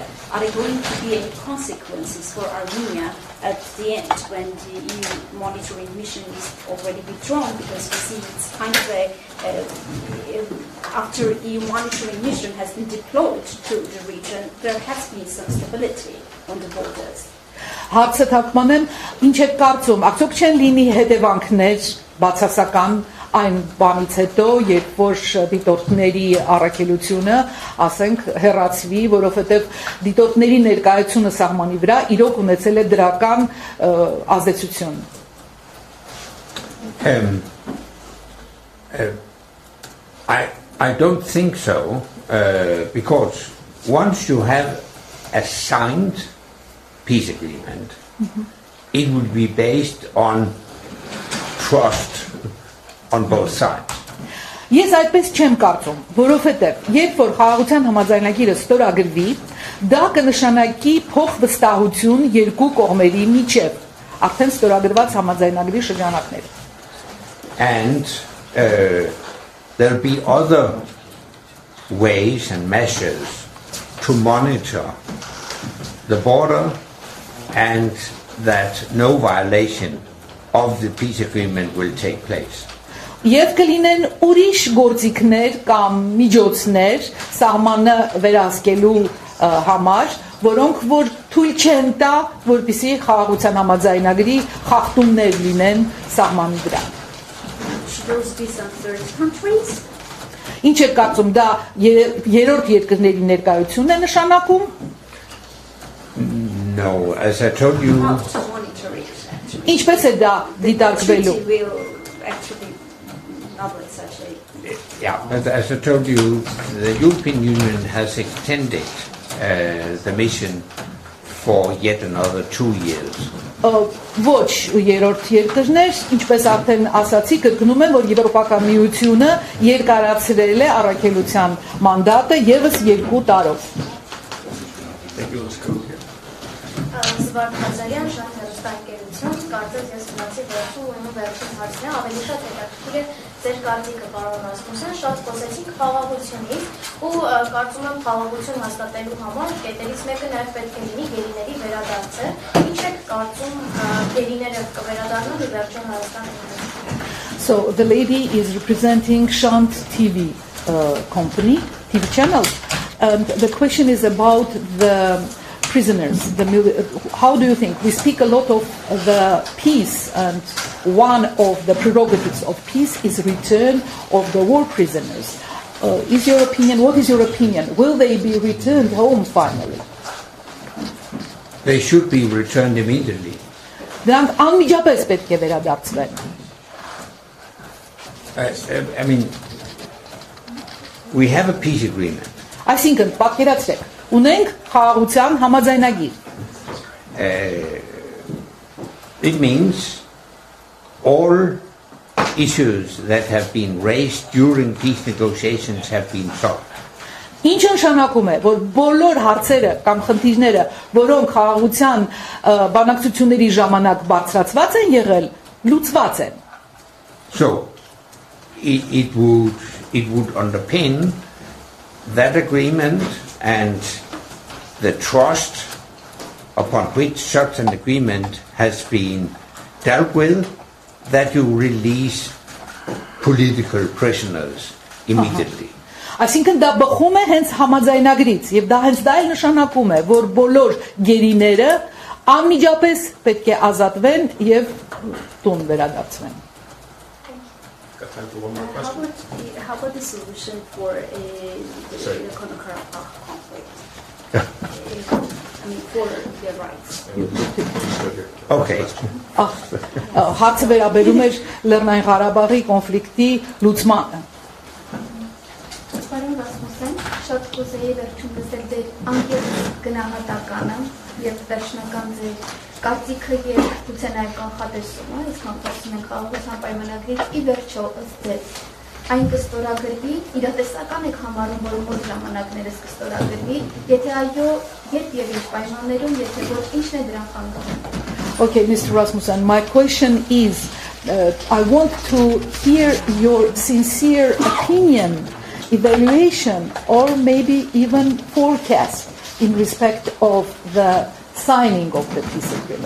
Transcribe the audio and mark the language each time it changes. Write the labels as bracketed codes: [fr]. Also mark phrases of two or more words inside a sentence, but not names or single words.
[en] Are there going to be any consequences for Armenia at the end when the EU monitoring mission is already withdrawn? Because we see it's kind of after EU monitoring mission has been deployed to the region, there has been some stability on the borders. [hy] Հարցը թարգմանեմ, ինչ եք կարծում, արդյոք չեն լինի հետևանքներ բացասական այն բանից հետո, երբ որ դիտորդների առաքելությունը, ասենք, հեռացվի, որովհետև դիտորդների ներկայությունը սահմանի վրա իրոք ունեցել է դրական ազդեցություն։ [en] I don't think so, because once you have a signed peace agreement, it would be based on trust on both sides. [hy] Ես այդպես չեմ կարծում, որովհետև երբ որ խաղաղության համաձայնագիրը ստորագրվի, դա կնշանակի փոխվստահություն երկու կողմերի միջև, արդեն ստորագրված համաձայնագրի շրջանակներ։ [en] And there'll be other ways and measures to monitor the border and that no violation of the peace agreement will take place. [hy] Եվ կլինեն ուրիշ գործիքներ կամ միջոցներ սահմանը վերահսկելու համար, որոնք որ թույլ չեն տա, որպեսզի խաղաղության համաձայնագրի խախտումներ լինեն սահմանի վրա։ [en] Those be some third countries? [hy] Ինչ է կարծում, դա երրորդ երկրների ներկայությունն է նշանակում։ [en] No, as I told you. [hy] Ինչպես է դա դիտարկվելու։ [en] Yeah, as I told you, the European Union has extended the mission for yet another 2 years. [hy] Ոչ երրորդ երկրներ, ինչպես արդեն ասացի, կրկնում եմ, որ Եվրոպական միությունը երկարացրել է առաքելության մանդատը եւս 2 տարով։ Զվարթ Խազարյան, Շահ հեռուստաընկերություն, կարծես ես մնացի վերջում ու իմ վերջին հարցն է, ավելի շատ հետաքրքիր է ձեր կարծիքը, պարոն Ռասմուսյան, շատ խոսեցինք խաղաղությունից ու կարծում եմ խաղաղություն հաստատելու համար կետերից մեկը նաև պետք է լինի գերիների վերադարձը։ Ինչ եք կարծում գերիները կվերադառնան ու վերջին Հայաստան։ [en] So the lady is representing Shant TV company, TV channel, and the question is about the prisoners. How do you think? We speak a lot of the peace, and one of the prerogatives of peace is return of the war prisoners. Is your opinion? What is your opinion? Will they be returned home finally? They should be returned immediately. [hy] Դրանք անմիջապես պետք է վերադարձվեն։ [en] I mean, we have a peace agreement. [hy] Այսինքն, պատկերացրեք, ունենք խաղաղության համաձայնագիր։ [en] It means all issues that have been raised during peace negotiations have been solved. [hy] Ինչ նշանակում է, որ բոլոր հարցերը կամ խնդիրները, որոնք խաղաղության բանակցությունների ժամանակ բարձրացված են եղել, լուծված են։ [en] So it would underpin that agreement and the trust upon which such an agreement has been dealt with, that you release political prisoners immediately. [hy] Այսինքն դա բխում է հենց համաձայնագրից եւ դա հենց դա էլ նշանակում է, որ բոլոր գերիները անմիջապես պետք է ազատվեն եւ տուն վերադարձվեն։ [en] How about the solution for the Nagorno-Karabakh conflict? for their rights. Okay. [hy] Հարցը վերաբերում էր Լեռնային Ղարաբաղի կոնֆլիկտի լուծմանը։ Պարոն Ռասմուսեն, շատ կուզեի վերջում լսել ձեր անկեղծ գնահատականը եւ վերջնական ձեր կարծիքը եւ գուցե նաեւ կանխատեսումը, իսկ խոսում ենք խաղաղության պայմանագրից ի վերջո ըստ ձեզ այն կստորագրվի, իրատեսական եք համարում, որ մոտ ժամանակներս կստորագրվի, եթե այո, երբ եւ ինչ պայմաններում, եթե ոչ, ինչն է դրան խանգարում։ [en] Okay, Mr. Rasmussen, my question is, I want to hear your sincere opinion, evaluation, or maybe even forecast in respect of the signing of the peace agreement.